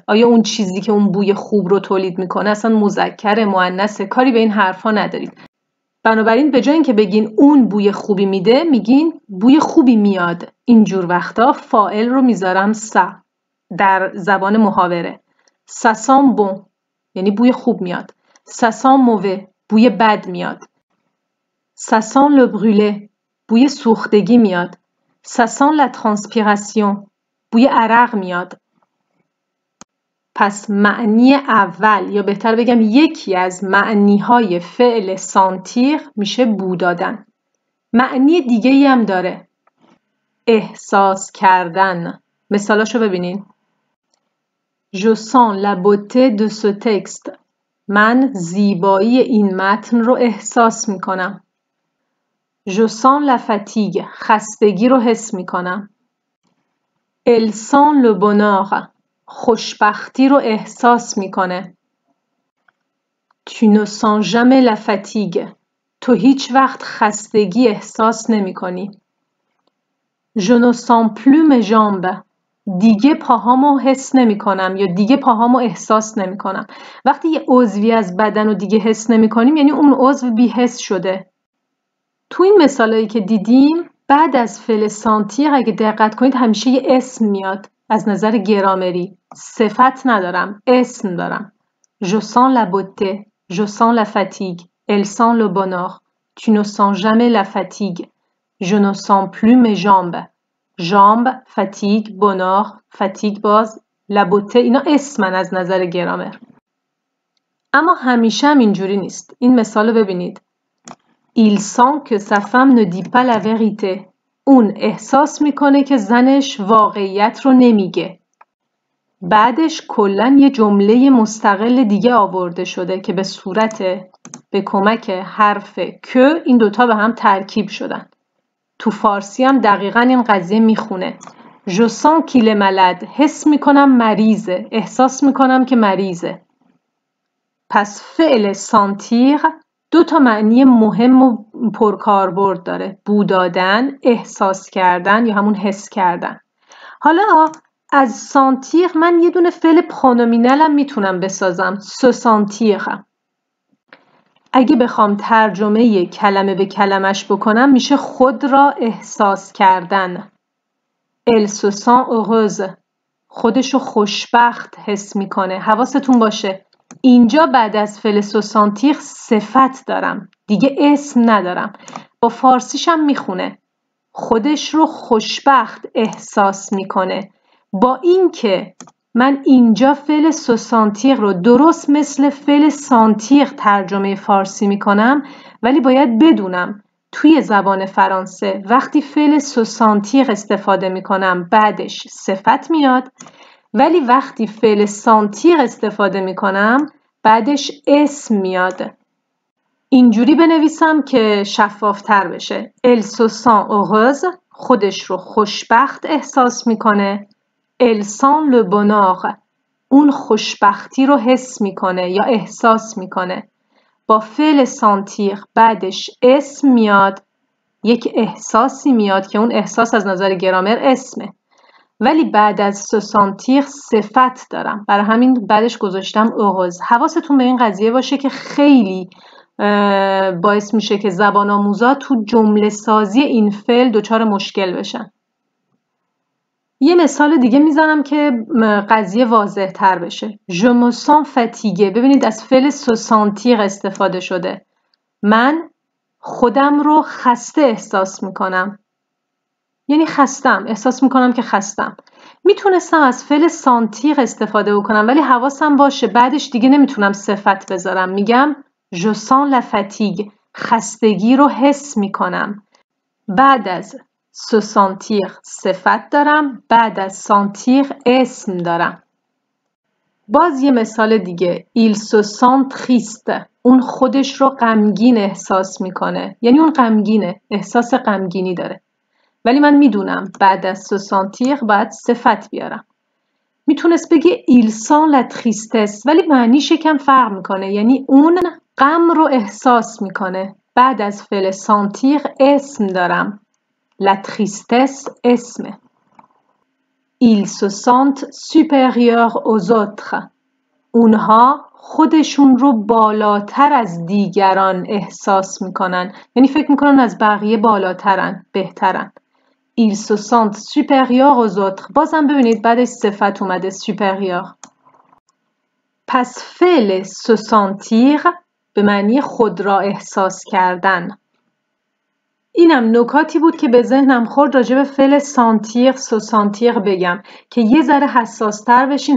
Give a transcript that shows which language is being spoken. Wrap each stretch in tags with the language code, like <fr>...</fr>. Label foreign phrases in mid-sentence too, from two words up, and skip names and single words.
<fa>آیا اون چیزی که اون بوی خوب رو تولید میکنه اصلا مذکر مؤنث؟ کاری به این حرفا ندارید. بنابراین به جای اینکه بگین اون بوی خوبی میده، میگین بوی خوبی میاد. اینجور وقتا فاعل رو میذارم سا در زبان محاوره.</fa> <fr>Ça sent bon</fr> <fa>یعنی بوی خوب میاد.</fa> <fr>Ça sent mauvais</fr> <fa>بوی بد میاد.</fa> <fr>Ça sent le brûlé بوی سوختگی میاد. Ça sent la transpiration بوی عرق میاد.</fr> <fa>پس معنی اول، یا بهتر بگم یکی از معنیهای فعل سانتیر میشه بو دادن. معنی دیگه‌ای هم داره. احساس کردن. مثالاشو ببینین.</fa> <fr>Je sens la beauté de ce texte.</fr> <fa>من زیبایی این متن رو احساس میکنم.</fa> <fr>Je sens la fatigue.</fr> <fa>خستگی رو حس میکنم.</fa> <fr>Elle sent le bonheur.</fr> <fa>خوشبختی رو احساس میکنه.</fa> <fr>Tu ne sens jamais la fatigue.</fr> <fa>تو هیچ وقت خستگی احساس نمیکنی.</fa> <fr>Je ne sens plus mes jambes.</fr> <fa>دیگه پاهامو حس نمی کنم یا دیگه پاهامو احساس نمی کنم. وقتی یه عضوی از بدن رو دیگه حس نمی کنیم یعنی اون عضو بی حس شده. تو این مثالایی که دیدیم بعد از فعل سانتیر اگه دقت کنید همیشه یه اسم میاد. از نظر گرامری صفت ندارم، اسم دارم.</fa> <fr>Je sens la beauté, je sens la fatigue, elle sent le bonheur. Tu ne sens jamais la fatigue. Je ne sens plus mes jambes. jambes, fatigue, bonheur, fatigue</fr> <fa>باز، لبوته، اینا اسمن از نظر گرامر. اما همیشه هم اینجوری نیست. این مثال ببینید.</fa> <fr>Il sent que sa femme ne dit pas la vérité.</fr> <fa>اون احساس میکنه که زنش واقعیت رو نمیگه. بعدش کلن یه جمله مستقل دیگه آورده شده که به کمک حرف که این دوتا به هم ترکیب شدن. تو فارسی هم دقیقاً این قضیه میخونه.</fa> <fr>Je sens qu'il est malade.</fr> <fa>حس میکنم مریضه. احساس میکنم که مریضه. پس فعل سانتیر 2 تا معنی مهم و پرکاربرد داره. بو دادن، احساس کردن یا همون حس کردن. حالا از سانتیر من یه دونه فعل پرونومینالم میتونم بسازم.</fa> <fr>se sentir.</fr> <fa>اگه بخوام ترجمه کلمه به کلمش بکنم میشه خود را احساس کردن.</fa> <fr>Elle se sent heureuse.</fr> <fa>خودشو خوشبخت حس میکنه. حواستون باشه اینجا بعد از فعل</fa> <fr>se sentir</fr> <fa>صفت دارم، دیگه اسم ندارم. با فارسیشم میخونه خودش رو خوشبخت احساس میکنه. با اینکه من اینجا فعل</fa> <fr>se sentir</fr> <fa>رو درست مثل فعل سانتیر ترجمه فارسی میکنم، ولی باید بدونم توی زبان فرانسه وقتی فعل</fa> <fr>se sentir</fr> <fa>استفاده میکنم بعدش صفت میاد، ولی وقتی فعل سانتیر استفاده میکنم بعدش اسم میاد. اینجوری بنویسم که شفافتر بشه.</fa> <fr>Elle se sent heureuse.</fr> <fa>خودش رو خوشبخت احساس میکنه.</fa> <fr>Elle sent le bonheur.</fr> <fa>اون خوشبختی رو حس میکنه یا احساس میکنه. با فعل سانتیر بعدش اسم میاد، یک احساسی میاد که اون احساس از نظر گرامر اسمه، ولی بعد از</fa> <fr>se sentir</fr> <fa>صفت دارم، برای همین بعدش گذاشتم heureuse. حواستون به این قضیه باشه که خیلی باعث میشه که زبان آموزا تو جمله سازی این فعل دچار مشکل بشن. یه مثال دیگه میزنم که قضیه واضح تر بشه.</fa> <fr>Je me sens fatiguée.</fr> <fa>ببینید از فعل</fa> <fr>se sentir</fr> <fa>استفاده شده. من خودم رو خسته احساس میکنم. یعنی خستم، احساس میکنم که خستم. میتونستم از فعل سانتیر استفاده بکنم، ولی حواسم باشه بعدش دیگه نمیتونم صفت بذارم. میگم</fa> <fr>je sens la fatigue.</fr> <fa>خستگی رو حس میکنم. بعد از</fa> <fr>se sentir</fr> <fa>صفت دارم، بعد از سانتیر اسم دارم. باز یه مثال دیگه.</fa> <fr>Il se sent triste.</fr> <fa>اون خودش رو غمگین احساس میکنه. یعنی اون غمگینه، احساس غمگینی داره. ولی من میدونم بعد از</fa> <fr>se sentir</fr> <fa>باید صفت بیارم. میتونست بگه</fa> <fr>il sent la tristesse،</fr> <fa>ولی معنیش یکم فرق میکنه. یعنی اون غم رو احساس میکنه. بعد از فعل سانتیر اسم دارم.</fa> <fr>la tristesse اسمه. ils se sentent supérieurs aux autres.</fr> <fa>اونها خودشون رو بالاتر از دیگران احساس میکنن. یعنی فکر میکنن از بقیه بالاترن، بهترن.</fa> <fr>ils se sentent supérieurs aux autres.</fr> <fa>بازم ببینید بعدش صفت اومده supérieur. پس فعل</fa> <fr>se sentir</fr> <fa>به معنی خود را احساس کردن. اینم نکاتی بود که به ذهنم خورد راجع به فعل</fa> <fr>sentir se sentir</fr> <fa>بگم که یه ذره حساستر بشین.</fa>